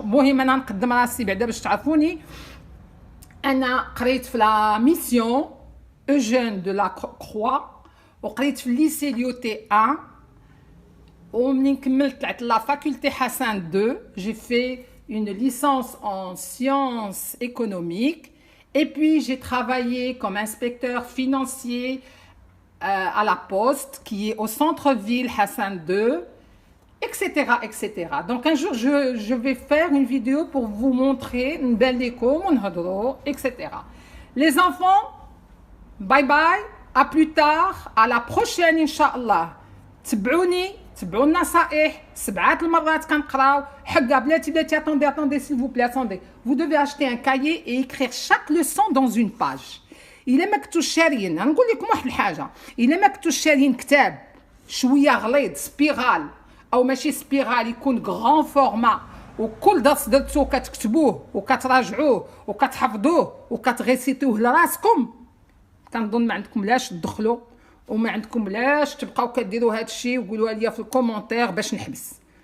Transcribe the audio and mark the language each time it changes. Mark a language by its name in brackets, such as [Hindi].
[Arabic] المهم انا نقدم راسي بعدا باش تعرفوني. انا قريت في لا ميسيون Eugène de la Croix وقريت في الليسي ليوتي 1 ومنين كملت طلعت لا فاكولتي حسن 2 [French] j'ai fait une licence en sciences économiques et puis j'ai travaillé comme inspecteur financier à la Poste qui est au centre-ville Hassan 2, etc., etc. Donc un jour je vais faire une vidéo pour vous montrer une belle déco, etc. Les enfants, bye bye, à plus tard, à la prochaine Inch'Allah. [Arabic] تبعوا النصائح 7 المرات كنقراو. حقا بلاتي [French] attendez s'il vous plaît, attendez. Vous devez acheter un cahier et écrire chaque leçon dans une page. [Arabic] إلا ما كنتوش شاريين، نقول لكم واحد الحاجه، إلا ما كنتوش شاريين كتاب شويه غليظ سبيرال او ماشي سبيرال يكون غران فورما وكل درس درتو كتكتبوه وكتراجعوه وكتحفظوه وكتغيسيتوه لراسكم، كنظن ما عندكم لاش تدخلوا وما عندكم لاش تبقاو كديروا هذا الشيء وقولوا لي في الكومونتير باش نحبس.